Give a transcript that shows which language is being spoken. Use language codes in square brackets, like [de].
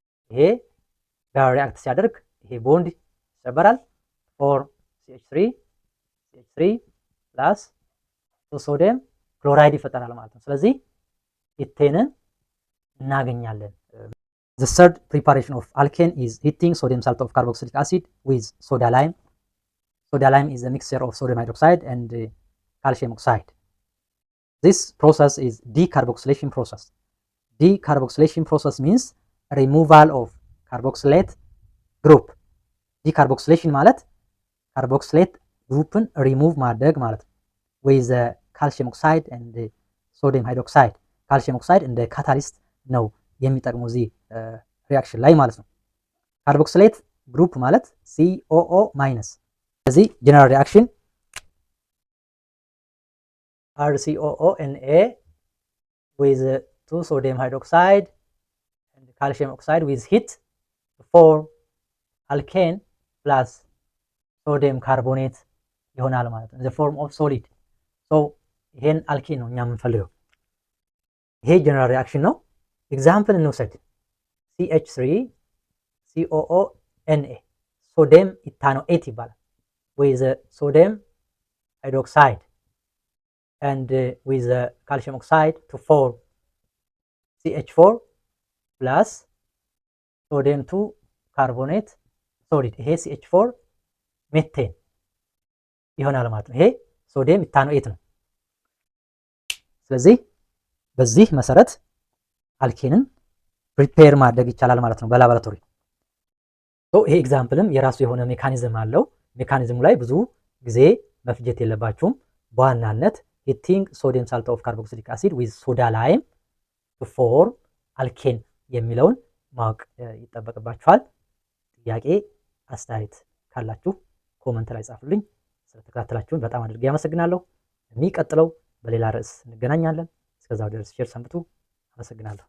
[am] ይሄ ጋር ሪአክት ሲያደርግ ይሄ ቦንድ ይሰበራል። 4 CH3 ፕላስ ሶዲየም ክሎራይድ ይፈጠራል ማለት ነው። ስለዚህ ኢቴንን እናገኛለን። [en] The third preparation of alkane is heating sodium salt of carboxylic acid with soda lime. Soda lime is a mixture of sodium hydroxide and calcium oxide. This process is decarboxylation process. Decarboxylation process means removal of carboxylate group. [am] Decarboxylation ማለት carboxylate groupን remove ማድረግ ማለት ነው። with ካልሲየም ኦክሳይድ ኤንድ ሶዲየም ሃይድሮክሳይድ ካልሲየም ኦክሳይድ እንደ ካታሊስት ነው የሚጠቅመው እዚህ ሪአክሽን ላይ ማለት ነው። ካርቦክሲሌት ግሩፕ ማለት COO ማይነስ። ስለዚህ ጀነራል ሪአክሽን [en] RCOONA with 2 sodium hydroxide and calcium oxide with heat to form alkane plus sodium carbonate [am] ይሆናል ማለት ነው። [en] in the form of solid. [am] so ይሄን አልኬን ነው እኛ የምንፈልገው። ይሄ ጀነራል ሪአክሽን ነው። ኤግዛምፕል እንውሰድ። CH3COONA ሶዲየም ኢታኖኤት ይባላል። [en] with sodium hydroxide and with calcium oxide to form CH4 plus sodium 2 carbonate solid. [am] ይሄ CH4 ሜቴን ይሆናል ማለት ነው። ይሄ ሶዲየም ኢታኖኤት ነው። ስለዚህ በዚህ መሰረት አልኬንን ፕሪፔር ማድረግ ይቻላል ማለት ነው በላቦራቶሪ። ይሄ ኤግዛምፕልም የራሱ የሆነ ሜካኒዝም አለው። ሜካኒዝሙ ላይ ብዙ ጊዜ መፍጀት የለባችሁም። በዋናነት [en] ሂቲንግ ሶዲየም ሳልት ኦፍ ካርቦክሲሊክ አሲድ ዊዝ ሶዳ ላይም ቱ ፎርም አልኬን [am] የሚለውን ማወቅ ይጠበቅባችኋል። ጥያቄ አስተያየት ካላችሁ ኮመንት ላይ ጻፉልኝ። ስለተከታተላችሁን በጣም አድርጌ አመሰግናለሁ። የሚቀጥለው በሌላ ርዕስ እንገናኛለን። እስከዛው ድረስ ሼር ሰንብቱ። አመሰግናለሁ።